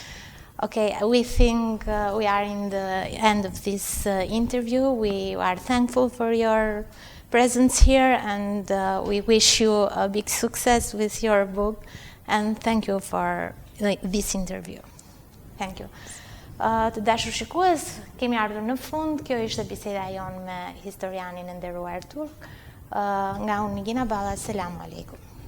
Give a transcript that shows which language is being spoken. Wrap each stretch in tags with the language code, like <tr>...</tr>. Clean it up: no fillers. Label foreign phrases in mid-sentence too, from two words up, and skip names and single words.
<en>Okay, we think we are in the end of this interview. We are thankful for your presence here, and we wish you a big success with your book, and thank you for this interview. Thank you.</en> <sq>Të dashur shikues, kemi ardhur në fund. Kjo ishte biseda jonë me historianin e nderuar turk. Nga unë Nigina Balla,</sq> <ar>سلام عليكم.</ar>